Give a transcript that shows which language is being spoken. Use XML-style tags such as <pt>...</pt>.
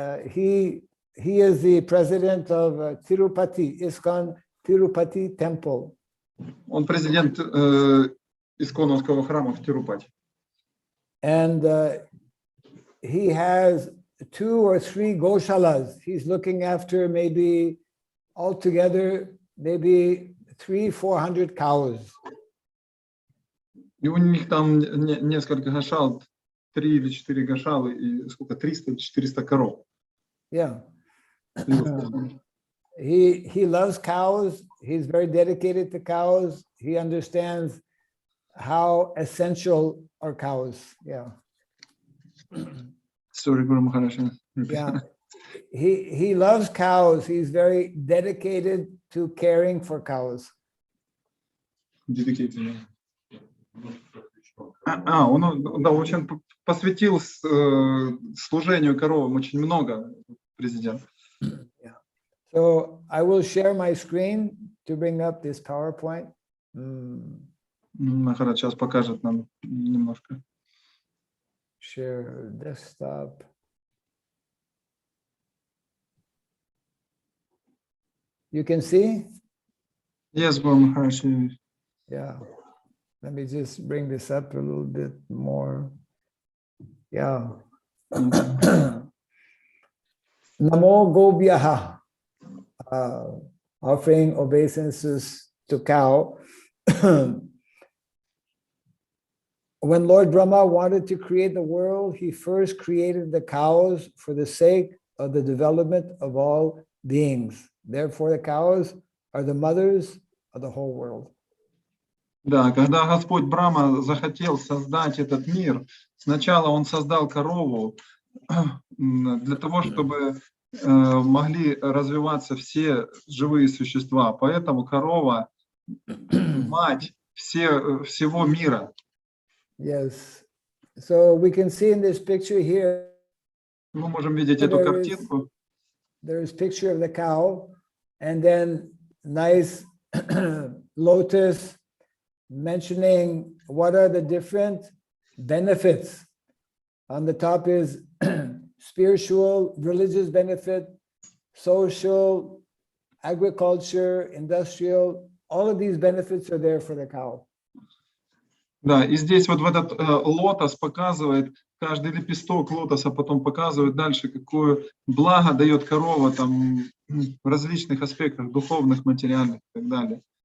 <en>He is the president of Tirupati, ISKCON Tirupati Temple.</en> <ru>Он президент Исконовского храма в Тирупати.</ru> <en>And he has 2 or 3 goshalas. He's looking after maybe altogether, maybe 300-400 cows.</en> <ru>И у них там несколько гашал, 3 или 4 гашалы и сколько, 300-400 коров.</ru> <en>Yeah. He loves cows. He's very dedicated to cows. He understands how essential are cows. Yeah. Sorry, Guru Maharaj. Yeah. He loves cows. He's very dedicated to caring for cows. Dedicated.</en> <ru>Он да, очень посвятил служению коровам очень много, президент.</ru> <en>Yeah. So I will share my screen to bring up this PowerPoint.</en> <ru>Махарадж сейчас покажет нам немножко.</ru> <en>Share desktop. You can see? Yes, Guru Maharaj. Yeah. Let me just bring this up a little bit more. Yeah. Namo Gobhyaha. Offering obeisances to cow. When Lord Brahma wanted to create the world, he first created the cows for the sake of the development of all beings. Therefore, the cows are the mothers of the whole world.</en> <ru>Да, когда Господь Брахма захотел создать этот мир, сначала Он создал корову для того, чтобы могли развиваться все живые существа. Поэтому корова — мать всего мира.</ru> <en>Yes. So we can see in this picture here.</en> <ru>Мы можем видеть эту картинку.</ru> <en>There is picture of the cow, and then nice lotus mentioning what are the different benefits. On the top is spiritual, religious benefit, social, agriculture, industrial. All of these benefits are there for the cow.</en> <ru>Да, и здесь вот в этот лотос показывает, каждый лепесток лотоса потом показывает дальше, какое благо дает корова там в различных аспектах, духовных, материальных и так далее.</ru>